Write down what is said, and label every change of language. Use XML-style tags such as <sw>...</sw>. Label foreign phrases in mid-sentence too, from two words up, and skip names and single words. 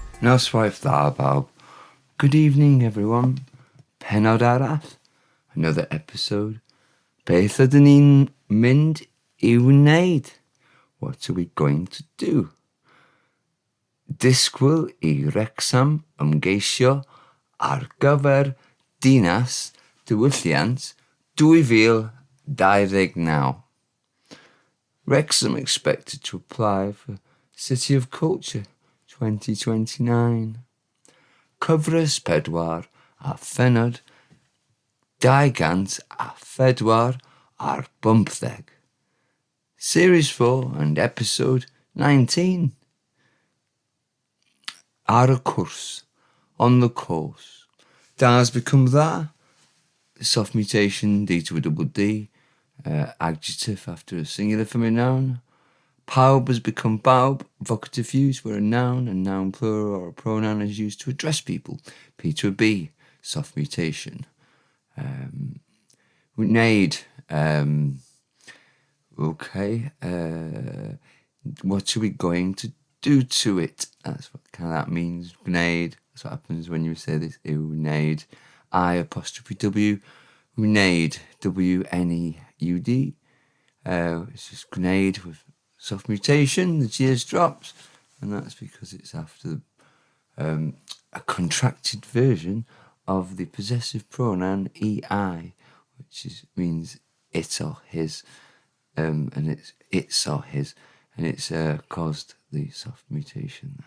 <cy>Noswaith bawb.</cy> <en>Good evening, everyone.</en> <cy>Pennod arall.</cy> <en>Another episode.</en> <cy>Beth ydyn ni'n mynd I wneud?</cy> <en>What are we going to do?</en> <cy>Disgwyl I Wrecsam ymgeisio ar gyfer Dinas Diwylliant 2029.</cy> <en>Wrecsam expected to apply for City of Culture 2029.</en> <cy>Cyfres pedwar a Pennod, gant a phedwar ar bymtheg.</cy> <en>Series 4 and episode 19.</en> <cy>Ar y cwrs,</cy> <en>on the course. Da has become dda. Soft mutation, D to a double D. Adjective after a singular feminine noun. Pawb has become bawb. Vocative use where a noun plural or a pronoun is used to address people. P to a B. Soft mutation. Wneud. Okay. What are we going to do to it? That's what kind of that means. Wneud. That's what happens when you say this. Wneud. I''W. Wneud. W-N-E-U-D. It's just grenade with soft mutation. The G drops, and that's because it's after a contracted version of the possessive pronoun EI, which means it or his, and it's or his, and it's caused the soft mutation.</en>